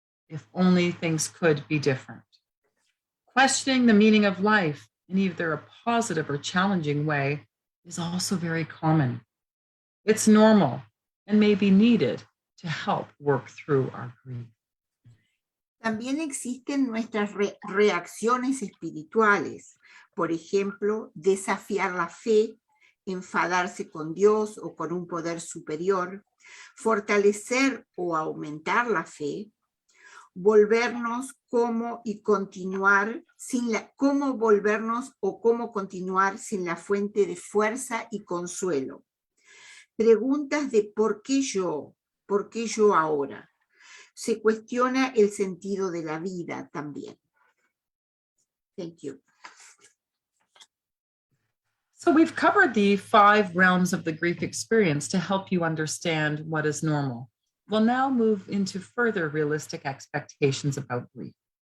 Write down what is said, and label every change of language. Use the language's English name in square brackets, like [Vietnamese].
[English] If only things could be different. Questioning the meaning of life in either a positive or challenging way is also very common. It's normal and may be needed to help work through our grief. [Spanish] También existen nuestras reacciones espirituales. Por ejemplo, desafiar la fe, enfadarse con Dios o con un poder superior, fortalecer o aumentar la fe, volvernos cómo continuar sin la fuente de fuerza y consuelo. Preguntas de ¿por qué yo ahora? Se cuestiona el sentido de la vida también. [English] Thank you. So we've covered the 5 realms of the grief experience to help you understand what is normal. We'll now move into further realistic expectations about grief.